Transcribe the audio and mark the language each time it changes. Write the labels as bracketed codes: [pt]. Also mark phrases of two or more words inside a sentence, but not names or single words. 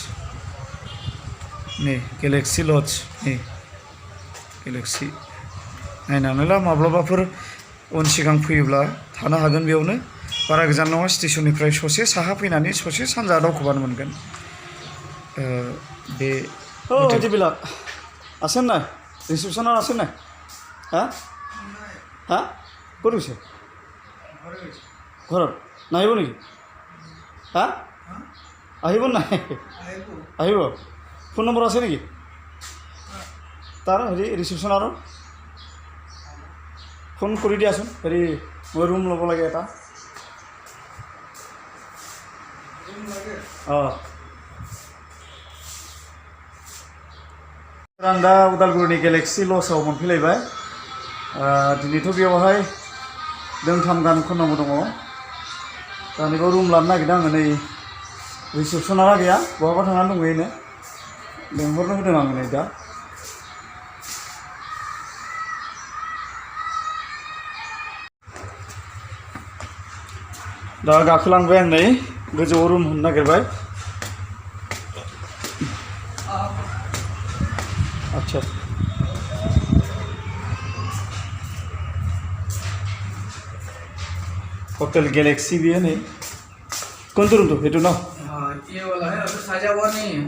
[brx] नै गेलेक्सि लज नै गेलेक्सि नायनानै ला माब्लाबाफोर उन सिगां फैयोब्ला थानो हागोन बेयावनो बारा गोजान नङा स्टेसननिफ्राय ससे साहा फैनानै ससे सानजा दावखोबानो मोनगोन बे [as] দিবিলাক আছেন নাই ৰিচিপশ্যনত আছেন নাই হা হা ক'ত গৈছে ঘৰত নাহিব নেকি হা আহিব নাই আহিব ফোন নম্বৰ আছে নেকি তাৰ হেৰি ৰিচিপশ্যনৰ ফোন কৰি দিয়াচোন হেৰি মই ৰুম ল'ব লাগে এটা [brx] आं दा उदालगुरिनि गेलेक्सि लजआव मोनफैलायबाय दिनैथ' बेयावहाय दोंथाम गान खननांगौ दङ दा नैबेयाव रुम लानो नागिरदों आङो नै रिसेपसनारा गैया बहाबा थांनानै दंहैयोनो लेंहरनो होदों आङो नै दा गाखोलांबाय आं नै गोजौआव रुम होनो नागिरबाय [hi] अच्छा होटल गैलेक्सी भी है नहीं कौन सा रूम तो ये तो ना ये वाला है अभी साजा हुआ नहीं है